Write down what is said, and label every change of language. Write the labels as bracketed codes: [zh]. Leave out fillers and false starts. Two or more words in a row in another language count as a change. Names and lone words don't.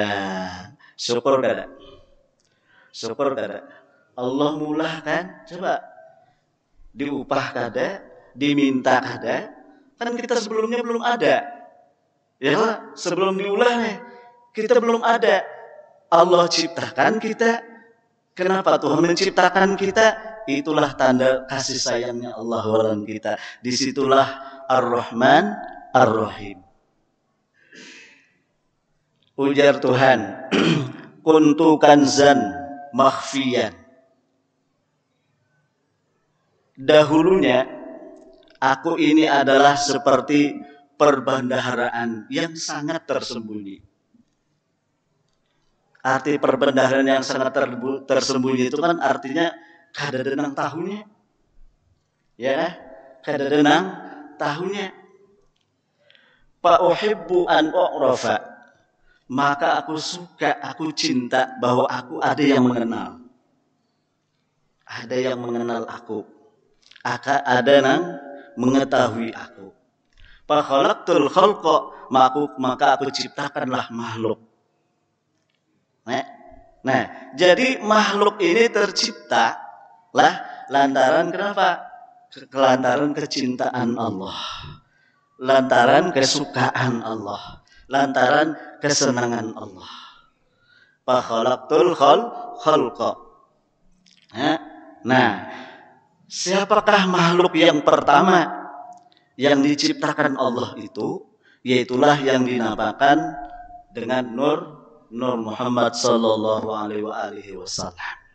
[bjn] Syukur kada? Syukur kada? Allah mulah kan? Coba diupah kada? Diminta kada? [id] Kan kita sebelumnya belum ada. Ya, sebelum diulah nih, kita belum ada. Allah ciptakan kita, Kenapa Tuhan menciptakan kita? Itulah tanda kasih sayangnya Allah dalam kita. Disitulah Ar-Rahman Ar-Rahim. [bjn] Ujar Tuhan, [ar] كنت كنزا مخفيا. [id] Dahulunya aku ini adalah seperti perbendaharaan yang sangat tersembunyi. Arti perbendaharaan yang sangat tersembunyi itu kan artinya [bjn] kada denang tahunya. Ya, kada denang tahunya. [ar] فأحب أن أعرف. [id] Maka aku suka, aku cinta bahwa aku ada yang mengenal. Ada yang mengenal aku. Ada yang mengetahui aku. [ar] فخلقت الخلق, [id] maka aku ciptakanlah makhluk. Nah, jadi makhluk ini tercipta lah lantaran kenapa? Lantaran kecintaan Allah, lantaran kesukaan Allah, lantaran kesenangan Allah. [ar] فخلقت الخلق. [id] Nah, siapakah makhluk yang pertama yang diciptakan Allah itu? Yaitulah yang dinamakan dengan Nur Muhammad [ar] صلى الله عليه وسلم.